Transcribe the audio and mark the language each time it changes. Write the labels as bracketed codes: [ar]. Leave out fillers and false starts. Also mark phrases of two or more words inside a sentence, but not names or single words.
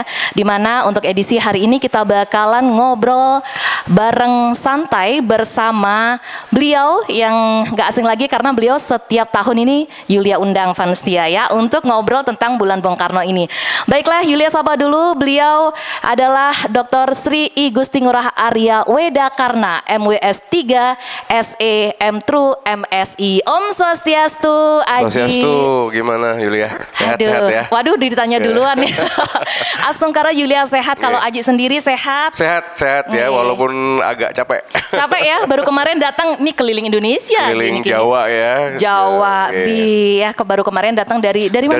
[id] Dimana untuk edisi hari ini kita bakalan ngobrol bareng santai bersama beliau yang gak asing lagi karena beliau setiap tahun ini Yulia undang fans setia ya untuk ngobrol tentang bulan Bung Karno ini. Baiklah, Yulia sapa dulu. Beliau adalah Dr. Sri I Gusti Ngurah Arya Wedakarna, MWS 3, SE, M.Tru, MSI. [ban] Om Swastiastu, Aji. Swastiastu, [id] gimana Yulia? Sehat-sehat ya? Waduh, ditanya duluan nih. Astungkara Yulia sehat, kalau Aji sendiri sehat? Sehat ya, walaupun agak capek. Capek ya, baru kemarin datang nih keliling Indonesia. Keliling Jawa ya. Jawa, ya baru kemarin datang dari mana?